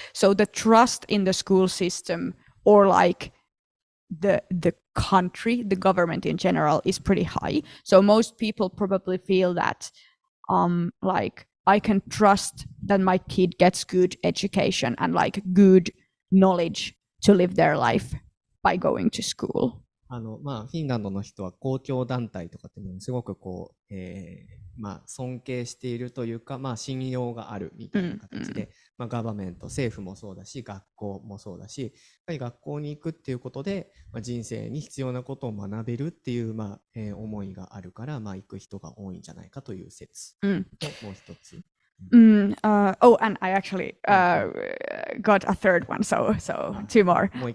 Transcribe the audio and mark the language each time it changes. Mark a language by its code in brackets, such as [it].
[en] So the trust in the school system, or like the country, the government in general, is pretty high. So most people probably feel that like I can trust that my kid gets good education and like good knowledge to live their life by going to school. [ja] フィンランドの人は公共団体とかっていうのをすごくこう、尊敬しているというか、信用があるみたいな形で、ガバメント、政府もそうだし、学校もそうだし、やっぱり学校に行くっていうことで、人生に必要なことを学べるっていう、思いがあるから、行く人が多いんじゃないかという説と、もう一つ。 [en] and I actually got a third one, so two more.